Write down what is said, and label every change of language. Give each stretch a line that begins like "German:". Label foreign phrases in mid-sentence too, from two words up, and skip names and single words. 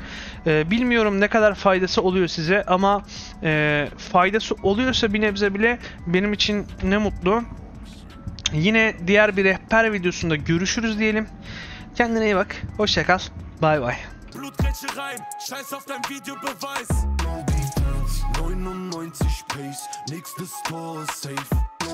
Turkish: Bilmiyorum ne kadar faydası oluyor size ama faydası oluyorsa bir nebze bile benim için ne mutlu. Yine diğer bir rehber videosunda görüşürüz diyelim. Kendine iyi bak. Hoşça kal. Bay bay.
German: Blutgrätschereien, scheiß auf dein Videobeweis.
English: No defense,
German: 99 Pace, nächstes Tor ist safe.